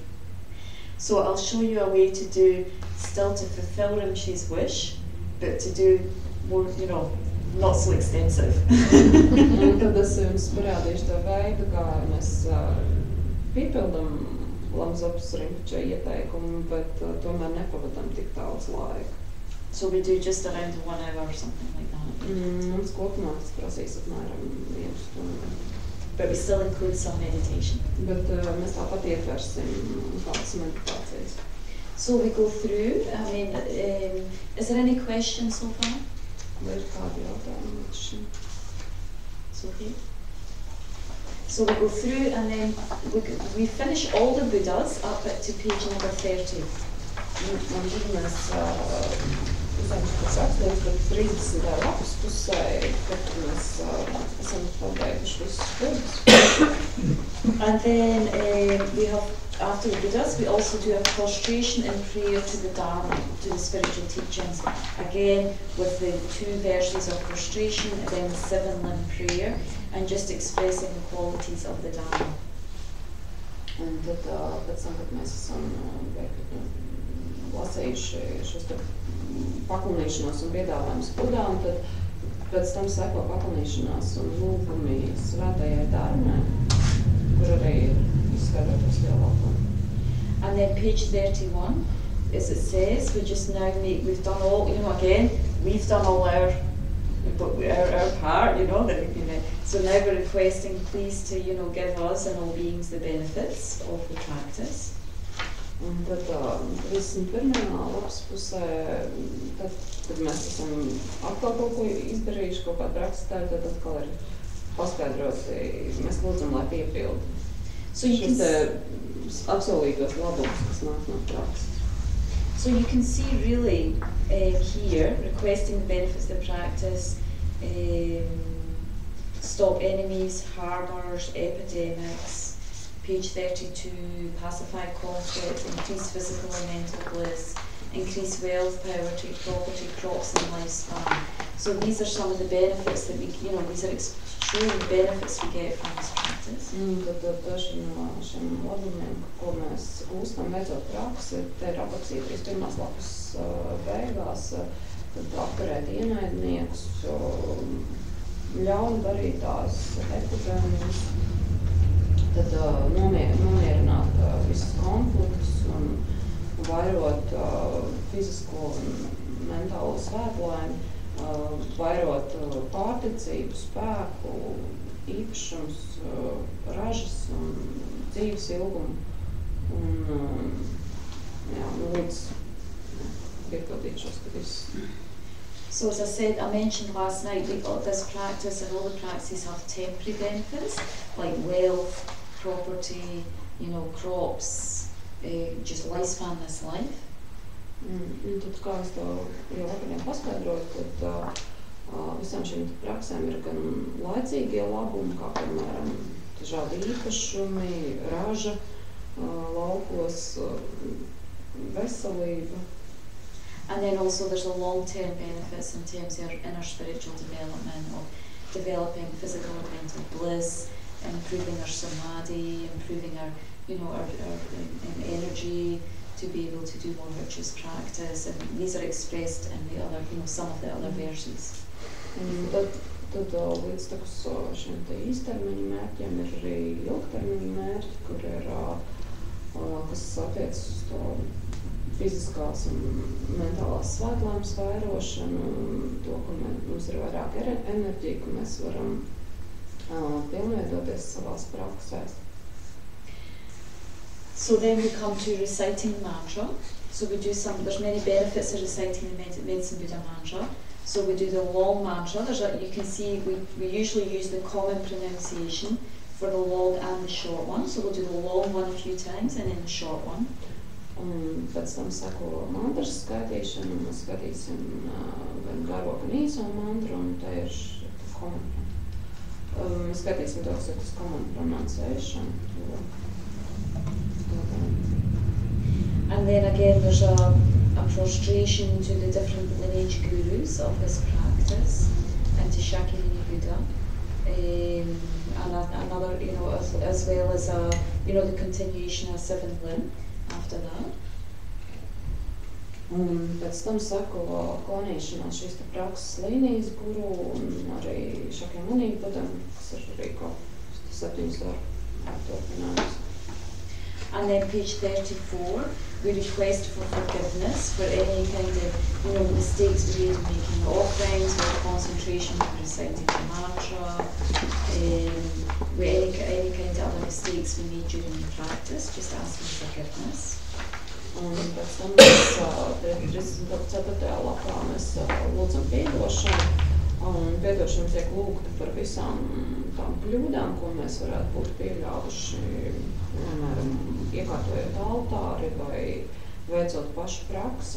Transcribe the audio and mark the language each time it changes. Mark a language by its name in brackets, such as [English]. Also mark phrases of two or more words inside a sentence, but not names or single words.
[English] So I'll show you a way to do, still to fulfill Rinpoche's wish, but to do more, not so extensive. [Latvian] Un tad es jums parādīšu to veidu, kā mēs piepildam Lama Zopa Rinpoche ieteikumu, bet tomēr nepavadam tik daudz laika. [English] So we do just around 1 hour or something like that. [Latvian] Mums kopumā tas prasīs apmēram 1 stundu. [English] But we still include some meditation. [Latvian] Bet mēs tāpat ietversim kādas meditācijas. [English] So we go through, is there any questions so far? [Latvian] Vai ir kādi jautājumi līdz šim? Sophie? [English] So we go through and then we finish all the Buddhas up to page number 30. [Latvian] Un tad mēs uzsāksim pēc 30. lapas pusē, kad mēs esam pabeiguši visus Buddhas. [English] And then we have, after the Buddhas, we also do a prostration and prayer to the Dharma, to the spiritual teachings. Again, with the 2 verses of prostration and then the 7-limb prayer, and just expressing the qualities of the Dharma. [Latvian] Un tad pēc tam, kad mēs esam lasījuši šos paklanīšanos un piedāvājumus Budām, tad pēc tam seko paklanīšanās un lūgumi svētajai Dharmai, kur arī izskaidrotas lielākā. [English] And then page 31, as it says, we just now we've done all, again, we've done all our part, so now we're requesting please to, give us and all beings the benefits of the practice. [Latvian] Un tad 31. lapas pusē, tad mēs esam atkal kaut ko izdarījuši, kaut kādu praksi, tad atkal ir paskaidroti, mēs lūdzam, lai piepildu šis apsolītos labumus, kas nāk no prakses. [English] So you can see really here, requesting the benefits of the practice, stop enemies, harbours, epidemics. Page 32, pacify conflict, increase physical and mental bliss, increase wealth, poverty, property, crops and lifespan. So these are some of the benefits that these are extreme benefits we get from this practice. [Latvian] Tad daži no šiem labumiem, ko mēs gūstam veicot praksi, te ir aprakstīti 1. lapas beigās, tad apturēt ienaidniekus, ļaundarītājus, epidēmijas, tad nomierināt visus konfliktus un vairot fizisko un mentālo svētlaimi, vairot pārticību, spēku, īpašums, ražas un dzīves ilgumu un jā, lūdzu piepildīt šos visus. [English] So as I said, I mentioned last night, this practice and all the practices have temporary benefits, like wealth, property, crops, just lifespan this life. [Latvian] Un tad, kā es to jau vakariem paskaidroju, tad visām šīm praksēm ir gan laicīgie labumi, kā piemēram dažādi īpašumi, raža, laukos, veselība. [English] And then also there's a long-term benefits in terms of inner spiritual development, of developing physical and mental bliss, improving our samadhi, improving our energy to be able to do more virtuous practice. And these are expressed in the other, some of the other verses. [Latvian] Tad līdz šiem te īstermiņa mērķiem ir arī ilgtermiņa mērķi, kur ir, kas attiecas uz to fiziskās un mentālās svētlaimes vairošanu, to, ka mums ir vairāk enerģija, ka mēs varam pilnveidoties savās praksēs. [English] So then we come to reciting the mantra. So we do there's many benefits of reciting the Medicine Buddha mantra. So we do the long mantra. You can see we usually use the common pronunciation for the long and the short one. So we'll do the long one a few times and then the short one. [Latvian] Un pēc tam sako mantras skaitīšanu, un mēs skaitīsim gan garo, gan īso mantru, un tā ir mēs skaitīsim to, kas ir tas [English] common pronunciation. And then again there's a prostration to the different lineage gurus of this practice, and to Shakyamuni Buddha, and another, as well as the continuation of seventh limb after that. [Latvian] Un pēc tam sako klonīšanās šīs prakses līnijas guru un arī Shakyamuni Budam, kas ir arī ko 7 turpinājums. [English] And then page 34, we request for forgiveness for any kind of mistakes we made in making the offerings, or concentration when reciting the mantra, any kind of other mistakes we made during the practice, just asking forgiveness. [Latvian] Un pēc tam mēs 34. lapā mēs lūdzam piedošanu, un piedošana tiek lūgta par visām tām kļūdām, ko mēs varētu būt pieļāvuši, piemēram, iekārtojot altāri vai veicot pašu praksi.